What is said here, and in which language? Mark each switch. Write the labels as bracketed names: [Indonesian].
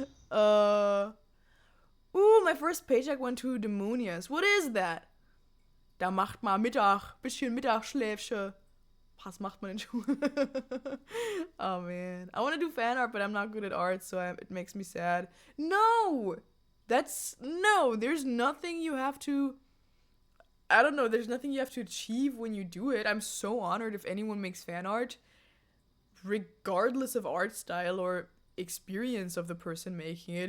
[English] My first paycheck went to Demonias. What is that? [German] Da macht man bisschen Mittagsschläfchen. Was macht man in Schule? Oh man. [English] I want to do fan art, but I'm not good at art, so it makes me sad. No! There's nothing you have to... there's nothing you have to achieve when you do it. I'm so honored if anyone makes fan art, regardless of art style or experience of the person making it.